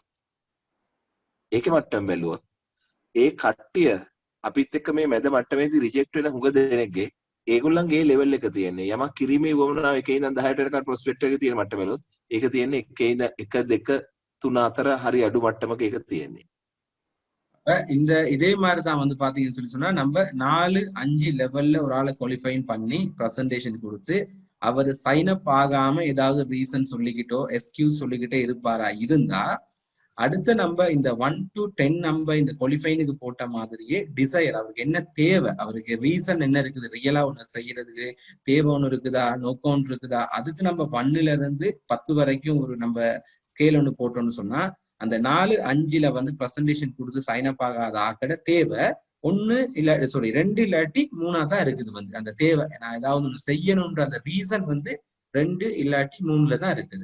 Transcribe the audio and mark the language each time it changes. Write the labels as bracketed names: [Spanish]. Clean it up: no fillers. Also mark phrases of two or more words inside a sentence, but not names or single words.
[Sinhala] ඒකේ මට්ටම බැලුවොත් ඒ කට්ටිය අපිත් එක්ක මේ මැද මට්ටමේදී රිජෙක්ට් වෙන හුඟ දෙනෙක්ගේ ඒගොල්ලන්ගේ ලෙවල් එක තියෙන්නේ යමක් කිරීමේ වමනාව 1 ඉඳන් 10ට වෙනකල් ප්‍රොස්පෙක්ට් එකේ තියෙන මට්ටම බැලුවොත් ඒක තියෙන්නේ 1 ඉඳන් 1 2 3 4 හරි අඩු මට්ටමක ඒක තියෙන්නේ. [Tamil] இந்த இதே மாதிரி தான் வந்து பாத்தீங்கன்னு சொன்னா நம்ம 4 5 லெவல்ல ஒரு ஆளை குவாலிஃபைன் பண்ணி பிரசன்டேஷன் கொடுத்து அவர் [English] sign up [Tamil] ஆகாம ஏதாவது ரீசன் சொல்லிக்கிட்டோ எக்ஸ்கியூஸ் சொல்லிக்கிட்டே இருப்பாரா இருந்தா அடுத்த நம்ம இந்த 1 to 10 நம்ம இந்த குவாலிஃபைனுக்கு போட்ட மாதிரியே டிசைர் அவருக்கு என்ன தேவை அவருக்கு ரீசன் என்ன இருக்குது ரியலா ஒண்ணு செய்யறதுக்கு தேவை ஒண்ணு இருக்குதா நோக்கம் ஒன்று இருக்குதா அதுக்கு நம்ம 1ல இருந்து 10 வரைக்கும் ஒரு நம்ம ஸ்கேல் ஒண்ணு போட்டோம்னு சொன்னா அந்த 4 5ல வந்து பிரசன்டேஷன் கொடுத்து [English] sign up [Tamil] ஆகாத ஆக்கட தேவை 1 இல்ல 2 இல்லாட்டி 3 தான் இருக்குது வந்து அந்த தேவை நான் ஏதாவது ஒண்ணு செய்யணும்ன்ற அந்த ரீசன் வந்து 2 இல்லாட்டி 3ல தான் இருக்குது.